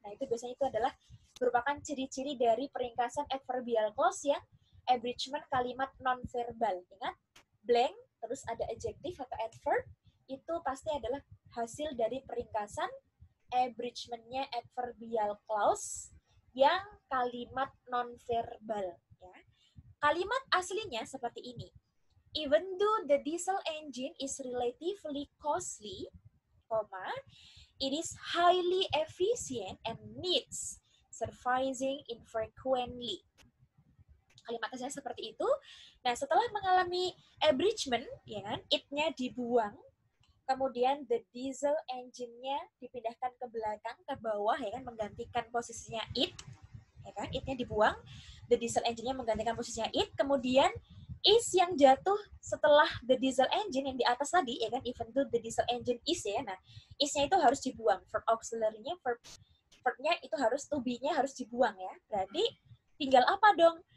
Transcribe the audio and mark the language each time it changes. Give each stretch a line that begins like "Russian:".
Indonesian: Nah, itu biasanya itu adalah merupakan ciri-ciri dari peringkasan adverbial clause yang abridgment kalimat nonverbal. Ingat, blank, terus ada adjective atau adverb, itu pasti adalah hasil dari peringkasan abridgment-nya adverbial clause yang kalimat nonverbal. Ya. Kalimat aslinya seperti ini.
English: Even though the diesel engine is relatively costly, it is highly efficient and needs servicing infrequently.
Indonesian: Kalimatnya seperti itu. Nah, setelah mengalami abridgment, ya kan, it-nya dibuang, kemudian the diesel engine-nya dipindahkan ke belakang, ke bawah, ya kan, menggantikan posisinya it, ya kan, it-nya dibuang, the diesel engine-nya menggantikan posisinya it, kemudian is yang jatuh setelah the diesel engine yang di atas tadi, ya kan,
English: even though the diesel engine is
Indonesian: ya, nah, is-nya itu harus dibuang, verb auxiliary-nya, verb-nya itu harus, to be-nya harus dibuang ya, berarti tinggal apa dong?